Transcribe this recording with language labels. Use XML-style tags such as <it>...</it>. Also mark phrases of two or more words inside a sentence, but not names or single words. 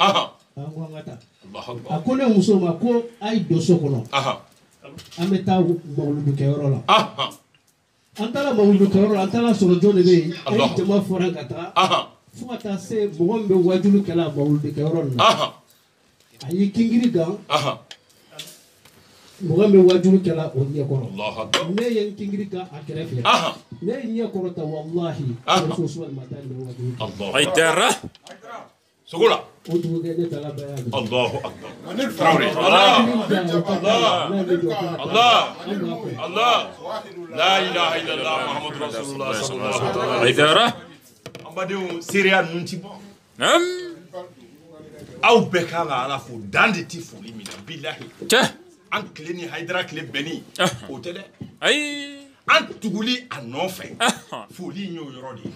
<bm>ko an ka taa a ko ne muso ma ko a ye don so kɔnɔ an bɛ taa mawludu kɛ yɔrɔ la an taara mawludu kɛ yɔrɔ la an taara sɔrɔ jɔn de bɛ yen a ye jama fɔra ka taa fo ka taa se mɔgɔ min bɛ wajulu kɛla mawludu kɛ yɔrɔ na a y'i kingiri gan mɔgɔ min wajulu kɛla o ɲɛkɔrɔ ne ye n kingiri kan a kɛrɛfɛ ne ye ɲɛkɔrɔ ta wallahi Rasul ma taa ne wajulu Haidara Sogola o dugukɛ ne taara bɛɛ y'a</bm> <ar>الله أكبر Traoré الله لا إله إلا الله محمد رسول الله صلى الله عليه وسلم</ar> <bm>Haidara ambadenw seereya ninnu ti bɔ aw bɛɛ kan ka Ala fo dan de ti foli min na bilahi an tile ni Haidara tile bɛnni o tɛ dɛ an tuguli a nɔfɛ foli in y'o yɔrɔ de ye</bm>